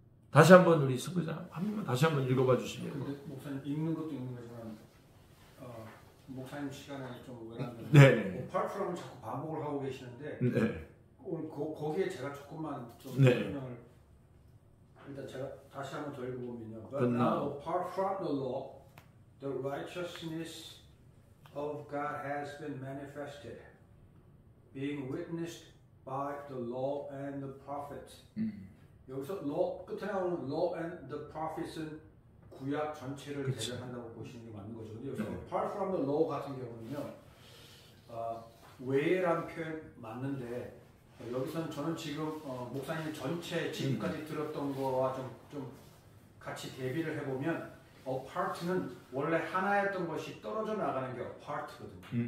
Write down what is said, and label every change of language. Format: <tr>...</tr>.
<ko>다시 한번 우리 선교사 한 번만 다시 한번 읽어봐 주시면. 근데 목사님 읽는 것도 읽는 거지만 목사님 시간에 좀 외람되는데 네. apart from을 자꾸 반복을 하고 계시는데 네. 오늘 거기에 제가 조금만 좀 네. 설명을 일단 제가 다시 한번 더 읽어보면요.</ko> <en>But But now apart from the law, the righteousness of God has been manifested, being witnessed by the law and the prophets.</en> <ko>여기서 law 끝에 나오는 law and the prophets은 구약 전체를 대변한다고 보시는 게 맞는 거죠. 근데 여기서</ko> <en>apart from the law</en> <ko>같은 경우는요, 외란 표현 맞는데 여기서는 저는 지금 목사님 전체 지금까지 들었던 거와 좀 같이 대비를 해보면 apart는 원래 하나였던 것이 떨어져 나가는 게 apart거든요.</ko>